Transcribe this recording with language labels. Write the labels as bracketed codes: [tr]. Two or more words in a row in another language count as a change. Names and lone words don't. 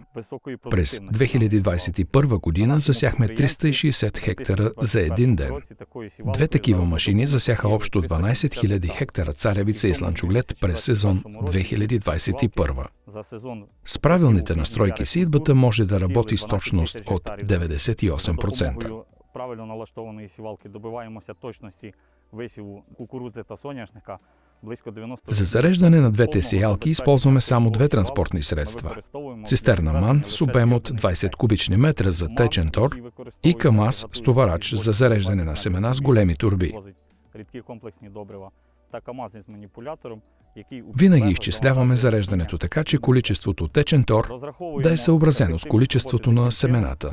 [bg] През 2021 година засяхме 360 хектара за един ден. Две такива машини засяха общо 12 000 хектара царевица и слънчоглед през сезон 2021. С правилните настройки сеитбата може да работи с точност от 98%. [uk] Правильно налаштованої сівалки добиваємося точності висіву кукурудзи та соняшника близько 90%. [bg] За зареждане на двете сеялки използваме само две транспортни средства. Цистерна МАН с обем от 20 кубични метра за течен тор и КАМАЗ с товарач за зареждане на семена с големи турби. Винаги изчисляваме зареждането така, че количеството течен тор да е съобразено с количеството на семената.